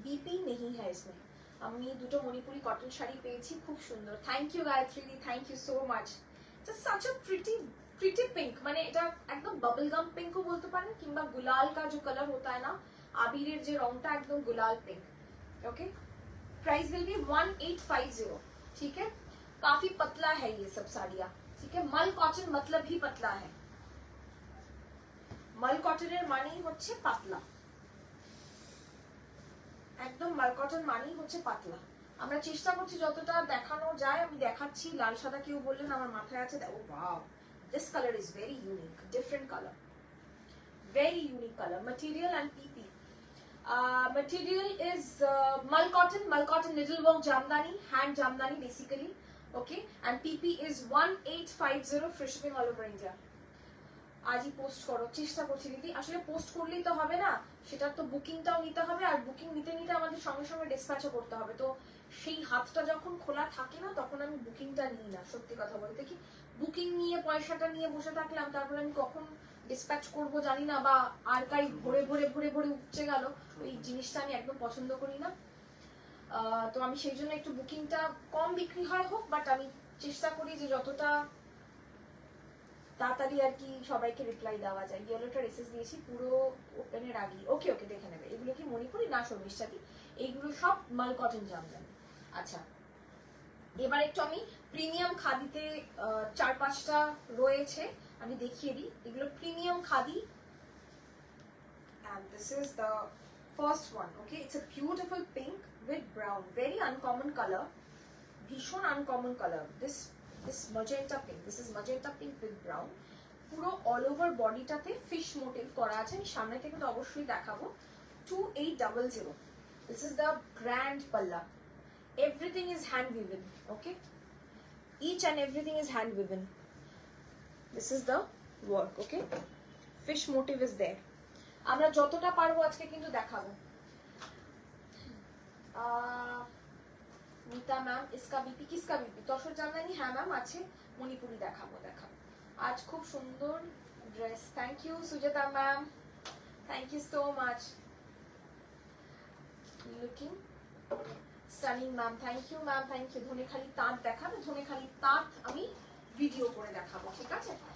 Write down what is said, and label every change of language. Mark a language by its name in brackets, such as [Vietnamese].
[Bangla] BP নেই হ্যাঁ ইসমে। আমি দুটো মণিপুরি কটন শাড়ি পেয়েছি, খুব সুন্দর। [English] Thank you Gayatri di, thank you so much. Just such a pretty pink, [Bangla] মানে এটা একদম বাবল গাম পিঙ্কও বলতে পারেন, কিংবা গুলাল [Hindi] কা जो कलर होता है ना, [Bangla] আবিরের যে রংটা একদম গুলাল pink. [English] okay, price will be 1850, [Hindi] ठीक है? काफी पतला है ये सब साड़ियाँ, ठीक है? मल कॉटन मतलब ही पतला है, [Bangla] मल कॉटনের মানেই হচ্ছে পাতলা, একদম মাল কটন মানেই হচ্ছে পাতলা। আমরা চেষ্টা করছি যতটা দেখানো যায়, আমি দেখাচ্ছি। লাল সাদা কেউ বললেন আমার মাথায় আছে, [English] Oh wow, this colour is very unique, different colour, very unique colour. Material and PP, material is mal cotton needlework jamdani, hand jamdani basically, okay? And PP is 1850, free shipping all over India. [Bangla] আজই post করো, চেষ্টা করছি দিদি। আসলে post করলেই তো হবে না, সেটার তো বুকিংটাও নিতে হবে, আর বুকিং নিতে নিতে আমাদের সঙ্গে সঙ্গে ডিসপ্যাচও করতে হবে। তো সেই হাতটা যখন খোলা থাকে না, তখন আমি বুকিংটা নিই না, সত্যি কথা বলতে। কি বুকিং নিয়ে পয়সাটা নিয়ে বসে থাকলাম, তারপর আমি কখন ডিসপ্যাচ করবো জানি না, বা আর্কাইভ ভরে ভরে ভরে ভরে উপচে গেল, ওই জিনিসটা আমি একদম পছন্দ করি না। তো আমি সেই জন্য একটু বুকিংটা কম বিক্রি হয় হোক, বাট আমি চেষ্টা করি যে যতটা তাড়াতাড়ি আর কি সবাইকে রিপ্লাই দেওয়া যায়। ইয়েলোটা এসএস দিয়েছি পুরো ওপেনের আগে। ওকে ওকে দেখে নেবে। এগুলো কি মণিপুরি না শর্মিষ্ঠাতি? এইগুলো সব মাল কটন জামদানি। আচ্ছা, এবার একটু আমি প্রিমিয়াম খাদিতে 4-5টা রয়েছে, আমি দেখিয়ে দিই। এগুলো premium khadi, [English] and this is the first one. Okay, it's a beautiful pink with brown, very uncommon color, ভীষণ uncommon color. This magenta pink, this is magenta pink with brown. [Bangla] পুরো অল ওভার বডিটাতে ফিশ মোটিভ করা আছে। আমি সামনে থেকে তো অবশ্যই দেখাবো। 2800. [English] This is the grand palla. Everything is hand woven. Okay, each and everything is hand woven. This is the work. Okay, fish motive is there. [Bangla] আমরা যতটা পারবো আজকে কিন্তু দেখাবো। [Hindi] नीता मैम, इसका बीपी किसका बीपी? [Bangla] तसर জামদানি, হ্যাঁ ম্যাম আছে। মণিপুরি দেখাবো। আজ খুব সুন্দর dress. [English] Thank you Sujata ma'am, thank you so much. Looking stunning ma'am, thank you ma'am, thank you. [Bangla] Dhanekhali তাঁত দেখাবে, ধনেখালি তাঁত আমি ভিডিও করে দেখাবো, ঠিক আছে?